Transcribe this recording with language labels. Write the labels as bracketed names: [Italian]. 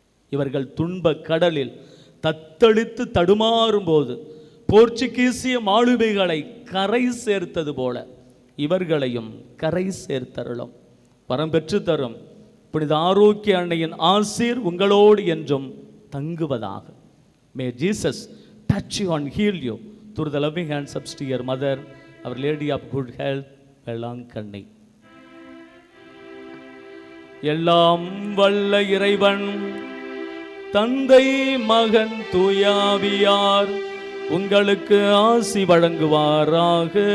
[Tamil] இவர்கள் துன்ப கடலில் தத்தளித்து தடுமாறும் போது போர்ச்சுகீசிய மாலுமிகளை கரை சேர்த்தது போல இவர்களையும் கரை சேர்த்தருளும். வரம் பெற்று தரும் புனித ஆரோக்கிய அன்னையின் ஆசீர் உங்களோடு என்றும் தங்குவதாக. [English] May Jesus touch you and heal you through the loving hands of your mother, our Lady of Good Health, Velankanni. [Tamil] எல்லாம் வல்ல இறைவன் தந்தை மகன் தூயாவியார் உங்களுக்கு ஆசி வழங்குவாராக.